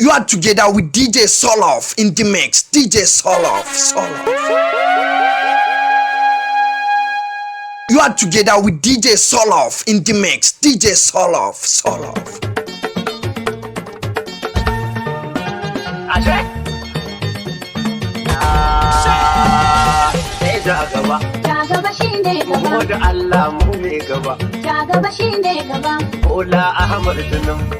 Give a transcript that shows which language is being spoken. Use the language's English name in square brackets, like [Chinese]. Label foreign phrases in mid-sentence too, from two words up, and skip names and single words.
[English] You are together with D J Solof in the mix. D J Solof, Solof. You are together with D J Solof in the mix. D J Solof, Solof. [Hausa] Ashe? Sai ja gaba. Ja gaba shi ne gaba. Mu da Allah mu ne gaba. Ja gaba shi ne gaba. Bola Ahmad Tinubu.